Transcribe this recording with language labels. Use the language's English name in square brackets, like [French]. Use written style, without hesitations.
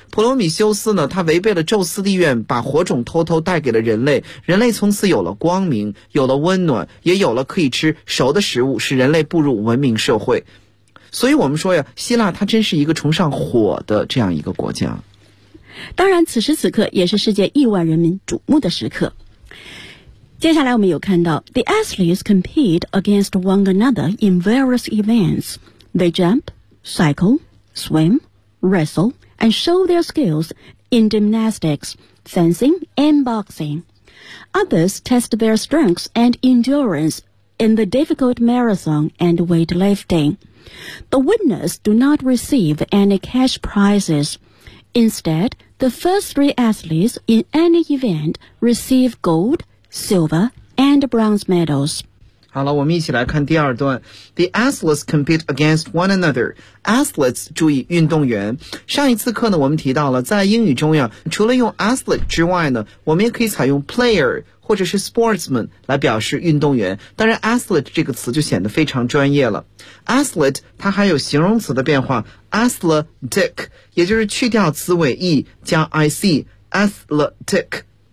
[Chinese] 普罗米修斯呢，他违背了宙斯的愿，把火种偷偷带给了人类，人类从此有了光明，有了温暖，也有了可以吃熟的食物，使人类步入文明社会。所以我们说呀，希腊它真是一个崇尚火的这样一个国家。当然此时此刻也是世界亿万人民瞩目的时刻。接下来我们有看到 [English] The athletes compete against one another in various events. They jump, cycle, swimwrestle and show their skills in gymnastics, fencing and boxing. Others test their strengths and endurance in the difficult marathon and weightlifting. The winners do not receive any cash prizes. Instead, the first three athletes in any event receive gold, silver, and bronze medals. [Chinese] 好了，我们一起来看第二段。 [English] The athletes compete against one another. Athletes, [Chinese] 注意运动员。上一次课呢，我们提到了在英语中呀，除了用 athlete 之外呢，我们也可以采用 player 或者是 sportsman 来表示运动员。当然 athlete 这个词就显得非常专业了。athlete 它还有形容词的变化 athletic, 也就是去掉词尾 e 加 ic, athletic。